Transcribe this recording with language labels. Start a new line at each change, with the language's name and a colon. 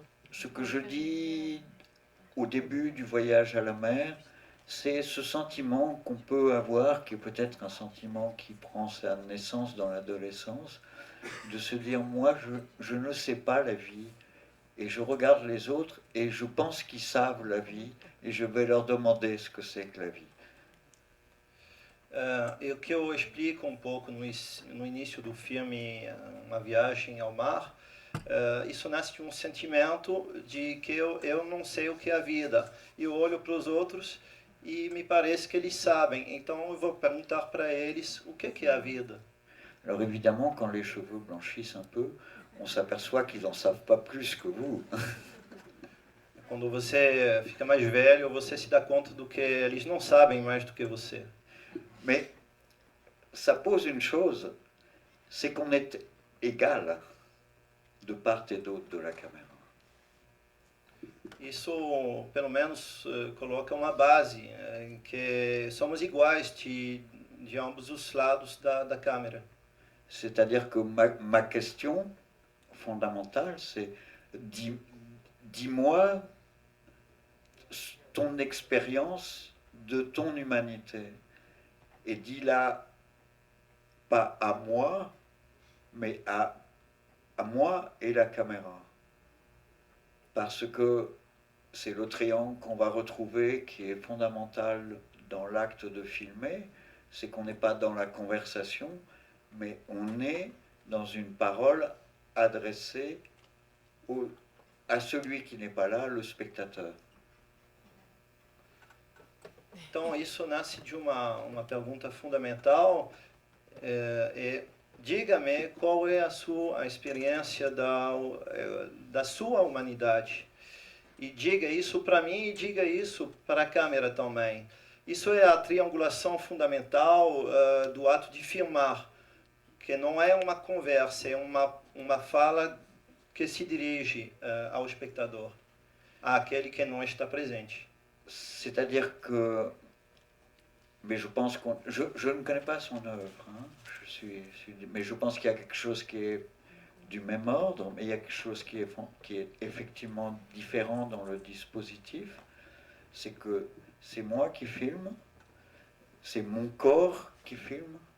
French: Ce que je dis au début du voyage à la mer, c'est ce sentiment qu'on peut avoir, qui est peut-être un sentiment qui prend sa naissance dans l'adolescence, de se dire, moi, je ne sais pas la vie, et je regarde les autres, et je pense qu'ils savent la vie, et je vais leur demander ce que c'est que la vie.
Portuguese: E o que eu explico um pouco no início do filme, Uma Viagem ao Mar, isso nasce de um sentimento de que eu não sei o que é a vida. E eu olho para os outros e me parece que eles sabem. Então eu vou perguntar para eles o que é a vida.
French: Alors évidemment, quand les cheveux blanchissent un peu, on s'aperçoit qu'ils n'en savent pas plus que vous.
Portuguese: Quando você fica mais velho, você se dá conta do que eles não sabem mais do que você.
French: Mais ça pose une chose, c'est qu'on est égal de part et d'autre de la caméra.
Portuguese: Isso, pelo menos, coloca uma base em que somos iguais de ambos os lados da câmera.
French: C'est-à-dire que ma question fondamentale, c'est dis-moi ton expérience de ton humanité. Et dis-la pas à moi, mais à moi et la caméra. Parce que c'est le triangle qu'on va retrouver qui est fondamental dans l'acte de filmer, c'est qu'on n'est pas dans la conversation, mais on est dans une parole adressée à celui qui n'est pas là, le spectateur.
Portuguese: Então, isso nasce de uma pergunta fundamental. Diga-me qual é a experiência da sua humanidade. E diga isso para mim e diga isso para a câmera também. Isso é a triangulação fundamental do ato de filmar, que não é uma conversa, é uma fala que se dirige ao espectador, àquele que não está presente.
French: C'est-à-dire que, mais je pense je ne connais pas son œuvre, hein. Mais je pense qu'il y a quelque chose qui est du même ordre, mais il y a quelque chose qui est effectivement différent dans le dispositif. C'est que c'est moi qui filme, c'est mon corps qui filme.